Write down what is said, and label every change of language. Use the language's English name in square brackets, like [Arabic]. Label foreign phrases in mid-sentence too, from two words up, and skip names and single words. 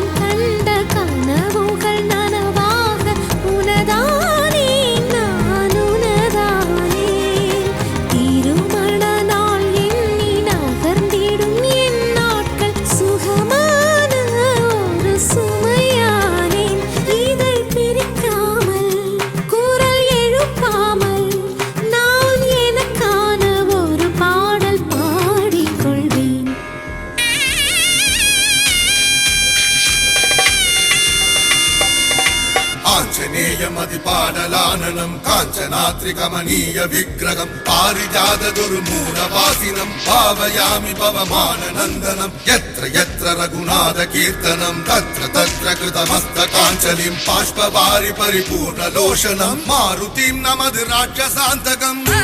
[Tamil] கண்ட கனவுகள் நனவாக உனதானே நான் உனதானே திருமண நாள் எண்ணி நகர்ந்திடும் என் நாட்கள் சுகமான ஒரு சுமையானேன் இதை பிரிக்காமல் குரல் எழுப்பாமல் நான் எனக்கான ஒரு பாடல் பாடிக்கொள்வேன் [Sanskrit] ആഞ്ജനേയമതിപാടലാനനം കാഞ്ചനാത്രികമനീയ വിഗ്രഹം പാരിജാതദുരു മൂലവാസിനം ഭാവയാമി പവമാനനന്ദനം യത്ര യത്ര രഘുനാഥ കീർത്തനം തത്ര തത്ര കൃതമസ്തകാഞ്ജലിം ബാഷ്പവാരി പരിപൂർണലോഷനം മാരുതിം നമത് രാക്ഷസാന്തകം